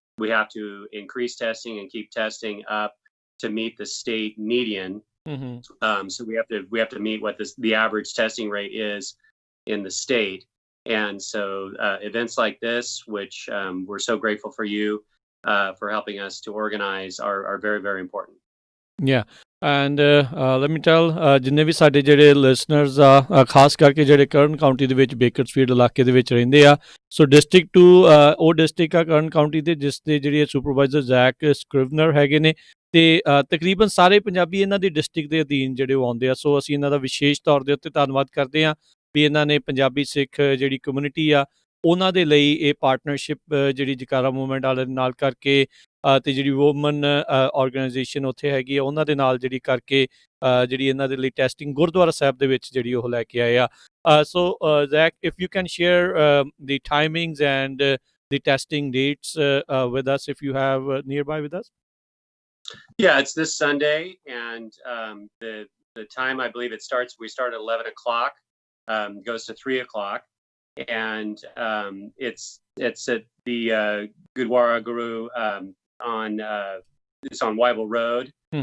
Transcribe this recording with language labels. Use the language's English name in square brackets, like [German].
[English] We have to increase testing and keep testing up to meet the state median. So we have to meet what the average testing rate is in the state. And so events like this, which we're so grateful for you for helping us to organize, are very, very important. Yeah. And let me tell, [Punjabi] ਜਿੰਨੇ ਵੀ ਸਾਡੇ ਜਿਹੜੇ listeners ਆ, ਖਾਸ ਕਰਕੇ ਜਿਹੜੇ ਕਰਨ county ਦੇ ਵਿੱਚ ਬੇਕਰਸਫੀਲਡ ਇਲਾਕੇ ਦੇ ਵਿੱਚ ਰਹਿੰਦੇ ਆ, ਸੋ ਡਿਸਟ੍ਰਿਕਟ 2 ਉਹ ਡਿਸਟ੍ਰਿਕਟ ਆ ਕਰਨ ਕਾਊਂਟੀ ਦੇ, ਜਿਸ ਦੇ ਜਿਹੜੇ ਸੁਪਰਵਾਈਜ਼ਰ ਜ਼ੈਕ ਸਕ੍ਰਿਵਨਰ ਹੈਗੇ ਨੇ। ਤੇ ਤਕਰੀਬਨ ਸਾਰੇ ਪੰਜਾਬੀ ਇਹਨਾਂ ਦੀ ਡਿਸਟ੍ਰਿਕਟ ਦੇ ਅਧੀਨ ਜਿਹੜੇ ਉਹ ਆਉਂਦੇ ਆ। ਸੋ ਅਸੀਂ ਇਹਨਾਂ ਦਾ ਵਿਸ਼ੇਸ਼ ਤੌਰ ਦੇ ਉੱਤੇ ਧੰਨਵਾਦ ਕਰਦੇ ਹਾਂ ਵੀ ਇਹਨਾਂ ਨੇ ਪੰਜਾਬੀ ਸਿੱਖ ਜਿਹੜੀ ਕਮਿਊਨਿਟੀ ਆ ਉਹਨਾਂ ਦੇ ਲਈ ਇਹ ਪਾਰਟਨਰਸ਼ਿਪ ਜਿਹੜੀ ਜਕਾਰਾ ਮੂਵਮੈਂਟ ਵਾਲੇ ਨਾਲ ਕਰਕੇ ਤੇ ਜਿਹੜੀ ਵੂਮਨ ਆਰਗੇਨਾਈਜੇਸ਼ਨ ਉੱਥੇ ਹੈਗੀ ਆ ਉਹਨਾਂ ਦੇ ਨਾਲ ਜਿਹੜੀ ਕਰਕੇ ਜਿਹੜੀ ਇਹਨਾਂ ਦੇ ਲਈ ਟੈਸਟਿੰਗ ਗੁਰਦੁਆਰਾ ਸਾਹਿਬ ਦੇ ਵਿੱਚ ਜਿਹੜੀ ਉਹ ਲੈ ਕੇ ਆਏ ਆ। [English] So Zack, if you can share the timings and the testing dates with us, if you have nearby with us. Yeah, it's this Sunday, and the time, I believe we start at 11 o'clock, goes to 3 o'clock, and it's at the Gurdwara Guru it's on Weibel Road.